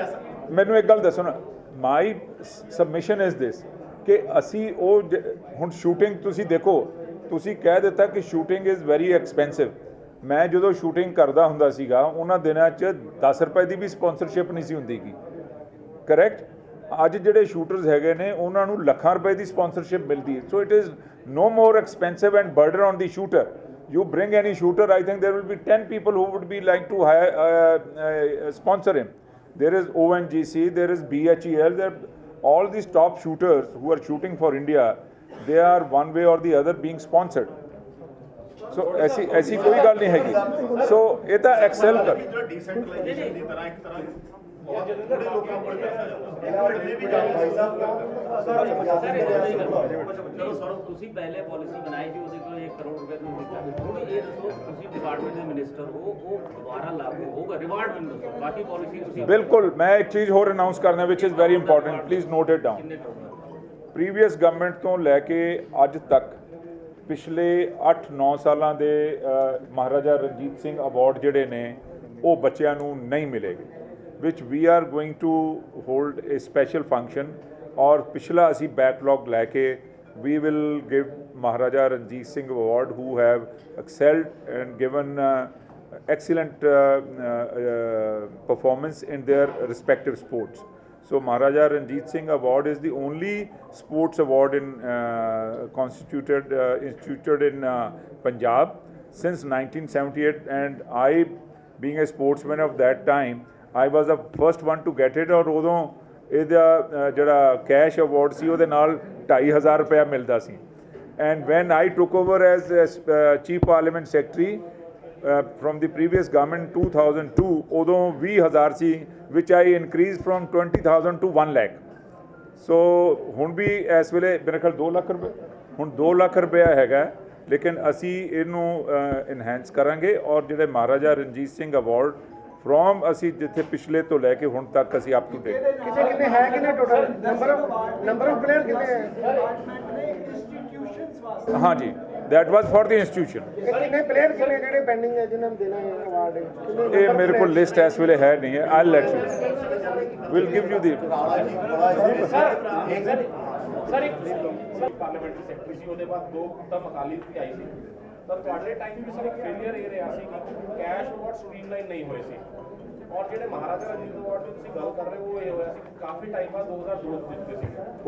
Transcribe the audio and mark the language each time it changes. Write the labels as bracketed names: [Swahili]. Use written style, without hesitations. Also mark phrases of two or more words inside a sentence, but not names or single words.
[Punjabi] ਮੈਨੂੰ ਇੱਕ ਗੱਲ ਦੱਸੋ ਨਾ, [English] my submission is this [Punjabi] ਕਿ ਅਸੀਂ ਉਹ ਹੁਣ ਸ਼ੂਟਿੰਗ ਤੁਸੀਂ ਦੇਖੋ, ਤੁਸੀਂ ਕਹਿ ਦਿੱਤਾ ਕਿ [English] shooting is very expensive. [Punjabi] ਮੈਂ ਜਦੋਂ ਸ਼ੂਟਿੰਗ ਕਰਦਾ ਹੁੰਦਾ ਸੀਗਾ ਉਹਨਾਂ ਦਿਨਾਂ 'ਚ 10 ਰੁਪਏ ਦੀ ਵੀ ਸਪਾਂਸਰਸ਼ਿਪ ਨਹੀਂ ਸੀ ਹੁੰਦੀ ਗੀ, ਕਰੈਕਟ। ਅੱਜ ਜਿਹੜੇ ਸ਼ੂਟਰਸ ਹੈਗੇ ਨੇ ਉਹਨਾਂ ਨੂੰ ਲੱਖਾਂ ਰੁਪਏ ਦੀ ਸਪਾਂਸਰਸ਼ਿਪ ਮਿਲਦੀ ਹੈ। [English] so it is no more expensive and burden on the shooter। You bring any shooter, I think there will be 10 people who would be like to hire, sponsor him। There is ONGC, there is BHEL, there all these top shooters who are shooting for India, they are one way or the other being sponsored। [Hindi] So ऐसी कोई गल नहीं हैगी। So ये तो excel कर। [Punjabi] ਜਿਹੜਾ ਡੀਸੈਂਟਰਲਾਈਜੇਸ਼ਨ ਦੀ ਤਰ੍ਹਾਂ ਇੱਕ ਤਰ੍ਹਾਂ ਬਹੁਤ ਥੋੜੇ ਲੋਕਾਂ ਕੋਲ ਪੈਸਾ ਜਾਂਦਾ, ਇਹ ਵੀ ਗੱਲ ਭਾਈ ਸਾਹਿਬ ਚਲੋ ਸਰ, ਤੁਸੀਂ ਪਹਿਲੇ ਪਾਲਿਸੀ ਬਣਾਈ ਸੀ, ਉਹਦੇ ਕੋਲ 1 ਕਰੋੜ ਰੁਪਏ ਨੂੰ ਦਿੱਤਾ। ਹੁਣ ਇਹ ਦੱਸੋ, ਤੁਸੀਂ ਡਿਪਾਰਟਮੈਂਟ ਦੇ ਮਿਨਿਸਟਰ ਹੋ, ਉਹ ਦੁਬਾਰਾ ਲਾਗੂ ਹੋਗਾ, ਰਿਵਾਰਡ ਮੈਨੂੰ ਦੱਸੋ। ਬਾਕੀ ਪਾਲਿਸੀ ਤੁਸੀਂ ਬਿਲਕੁਲ, ਮੈਂ ਇੱਕ ਚੀਜ਼ ਹੋਰ ਅਨਾਉਂਸ ਕਰਨਾ [English] which is very important, please note it down. [Punjabi] ਪ੍ਰੀਵੀਅਸ ਗਵਰਨਮੈਂਟ ਤੋਂ ਲੈ ਕੇ ਅੱਜ ਤੱਕ ਪਿਛਲੇ 8-9 ਸਾਲਾਂ ਦੇ ਮਹਾਰਾਜਾ ਰਣਜੀਤ ਸਿੰਘ ਅਵਾਰਡ ਜਿਹੜੇ ਨੇ ਉਹ ਬੱਚਿਆਂ ਨੂੰ ਨਹੀਂ ਮਿਲੇਗੇ, [English] which we are going to hold a special function। [Punjabi] ਔਰ ਪਿਛਲਾ ਅਸੀਂ ਬੈਕਲੌਗ ਲੈ ਕੇ [English] we will give Maharaja Ranjit Singh Award who have excelled and given excellent performance in their respective sports। So Maharaja Ranjit Singh Award is the only sports award instituted in Punjab since 1978, and I, being a sportsman of that time, I was the first one to get it। [Punjabi] और ਉਦੋਂ ਇਹਦਾ ਜਿਹੜਾ ਕੈਸ਼ ਅਵਾਰਡ ਸੀ ਉਹਦੇ ਨਾਲ 2,500 ਰੁਪਇਆ ਮਿਲਦਾ ਸੀ। [English] and when I took over as chief parliament secretary from the previous government 2002, [Punjabi] ਉਦੋਂ 20,000 ਸੀ, [English] which I increased from 20,000 to 1 lakh। [Punjabi] ਸੋ ਹੁਣ ਵੀ ਇਸ ਵੇਲੇ ਮੇਰੇ ਖਿਆਲ 2 ਲੱਖ ਰੁਪਏ, ਹੁਣ 2 ਲੱਖ ਰੁਪਇਆ ਹੈਗਾ, ਲੇਕਿਨ ਅਸੀਂ ਇਹਨੂੰ ਇਨਹੈਂਸ ਕਰਾਂਗੇ। ਔਰ ਜਿਹੜੇ ਮਹਾਰਾਜਾ ਰਣਜੀਤ ਸਿੰਘ ਅਵਾਰਡ ਫਰੋਮ ਅਸੀਂ ਜਿੱਥੇ ਪਿਛਲੇ ਤੋਂ ਲੈ ਕੇ ਹੁਣ ਤੱਕ ਅਸੀਂ [English] up to date [Punjabi] ਕਿੰਨੇ ਹੈ, ਕਿੰਨੇ [English] total number of player [Punjabi] ਕਿੰਨੇ ਹੈ? ਡਿਪਾਰਟਮੈਂਟ ਨੇ ਇੰਸਟੀਟਿਊਸ਼ਨਸ ਵਾਸਤੇ ਹਾਂਜੀ, [English] that was for the institution। [Punjabi] ਕਿੰਨੇ ਪਲੇਅਰ ਕਿੰਨੇ ਜਿਹੜੇ ਪੈਂਡਿੰਗ ਹੈ ਜਿਨ੍ਹਾਂ ਨੂੰ ਦੇਣਾ ਹੈ ਅਵਾਰਡ? ਇਹ ਮੇਰੇ ਕੋਲ ਲਿਸਟ ਇਸ ਵੇਲੇ ਹੈ ਨਹੀਂ ਹੈ। [English] I'll let you, we'll give you the [Punjabi] ਸਰ ਇੱਕ ਪਾਰਲੀਮੈਂਟਰੀ ਸੈਕਟਰੀ ਸੀ, ਉਹਦੇ ਬਾਅਦ 2 ਤਾਂ ਮਕਾਲੀ ਤੇ ਆਈ ਸੀ, ਤਾਂ ਤੁਹਾਡੇ ਟਾਈਮ ਵੀ ਸਰ ਇੱਕ ਫੇਲੀਅਰ ਇਹ ਰਿਹਾ ਸੀ ਕਿ ਕੈਸ਼ ਅਵਾਰਡ ਸਟ੍ਰੀਮਲਾਈਨ ਨਹੀਂ ਹੋਏ ਸੀ। ਔਰ ਜਿਹੜੇ ਮਹਾਰਾਜਾ ਰਣਜੀਤ ਅਵਾਰਡ ਦੀ ਤੁਸੀਂ ਗੱਲ ਕਰ ਰਹੇ ਹੋ, ਉਹ ਇਹ ਹੋਇਆ ਸੀ ਕਿ ਕਾਫੀ ਟਾਈਮ ਬਾਅਦ 2002 ਚ ਦਿੱਤੇ ਸੀ,